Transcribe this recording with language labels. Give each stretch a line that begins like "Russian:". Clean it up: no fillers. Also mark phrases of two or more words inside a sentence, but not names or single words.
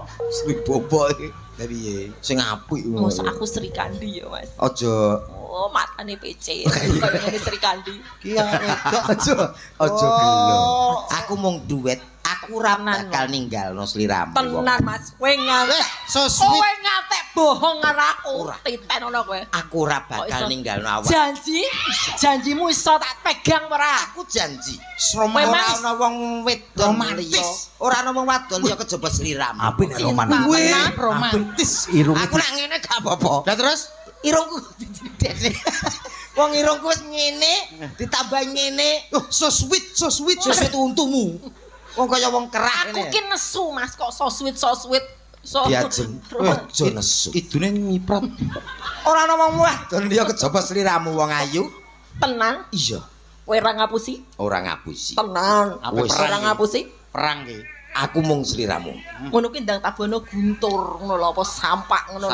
Javanese: Sri Bombok iki. Lah piye? Sing apik mosok aku Sri Kandi ya, Mas. Aja Oh, matane PC. Kaya ngene Sri Kandi. Ki wedok aja gelo. Aku mung duet, aku ora Tenan. bakal ninggalno sliramu. Tenan, Mas. Kowe ngantek.
English: so sweet.
Javanese: Kowe ngantek bohong karo aku. Titen ngono kowe. Aku ora Kok bakal iso? ninggalno awak. Janji? Janjimu iso tak pegang ora? Aku janji. Memang Ora ana wong wedon romantis. liya. Ora ana wong wadon liya kejaba sliramu. Apik nek Cinta romantis. tenan. Romantis. Irunge Aku nek ngene
Indonesian: gak apa-apa.
Javanese: Lah terus Irungku didene. Wong irungku wis ngene, ditambah ngene.
English: so sweet, so sweet.
Javanese: Sesuk untumu. Wong kaya wong kerah Aku ngene. ki nesu, Mas. Kok
English: so sweet, so sweet.
Javanese: So Diajeng. Aja nesu. Idune nyiprat. Ora ana wong wadon liya kejaba sliramu wong ayu. tenan. Iya, Kowe ora ngapusi? ora ngapusi. Tenan. Wis. Ora ngapusi? Perang ki. Aku mung sliramu. Ngono kuwi ndang tabuhane guntur ngono lho apa sampak ngono lho.